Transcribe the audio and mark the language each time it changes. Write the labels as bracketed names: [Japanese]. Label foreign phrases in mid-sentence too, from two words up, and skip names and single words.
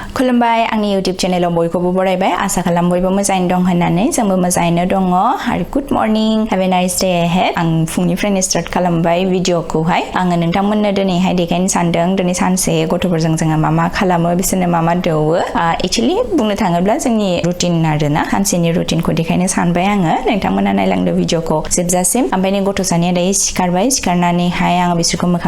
[Bodo] खुलुमबाय आंनि YouTube चेनेलाव बयखौबो बरायबाय आसा खालाम बयबो मोजाङै दं होननानै जोंबो मोजाङैनो दङ आरो [English] good morning have a nice day ahead [Bodo] आं फुंनिफ्रायनो स्टार्ट खालामबाय भिडिअखौहाय आङो नोंथांमोननो दिनैहाय देखायनो सानदों दिनै सानसे गथ'फोरजों जोङो मा खालामो बिसोरनो मा दौवो एक्चुअली बुंनो थाङोब्ला जोंनि रुटिन आरोना सानसेनि रुटिनखौ देखायनो सानबाय आङो नोंथांमोना नायलांदो भिडिअखौ जोबजासिम ओमफ्राय नै गथ' सानैया दायो सिखारनानैहाय आङो बिसोरखौ मोखां